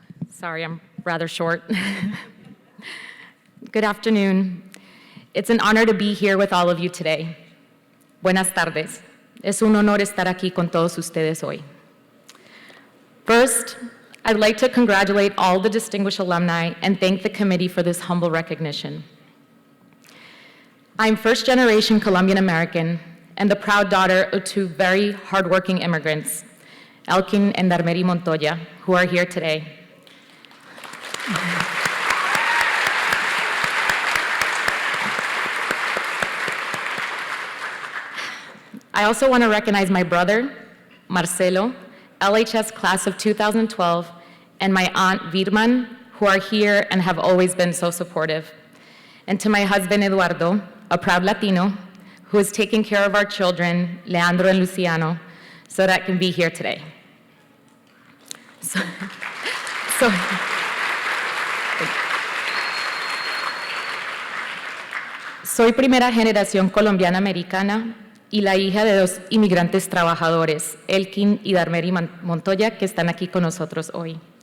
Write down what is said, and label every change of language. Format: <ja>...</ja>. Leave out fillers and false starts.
<en>Sorry, I'm rather short. Good afternoon. It's an honor to be here with all of you today.</en> <es>Buenas tardes. Es un honor estar aquí con todos ustedes hoy.</es> <en>First, I'd like to congratulate all the distinguished alumni and thank the committee for this humble recognition. I'm first-generation Colombian American and the proud daughter of two very hardworking immigrants, Elkin and Darmeri Montoya, who are here today. I also want to recognize my brother, Marcelo, LHS class of 2012, and my aunt Virman, who are here and have always been so supportive. And to my husband, Eduardo, a proud Latino, who is taking care of our children, Leandro and Luciano, so that I can be here today.</en> <es>Soy primera generación colombiana americana y la hija de dos inmigrantes trabajadores, Elkin y Darmeri Montoya, que están aquí con nosotros hoy.</es>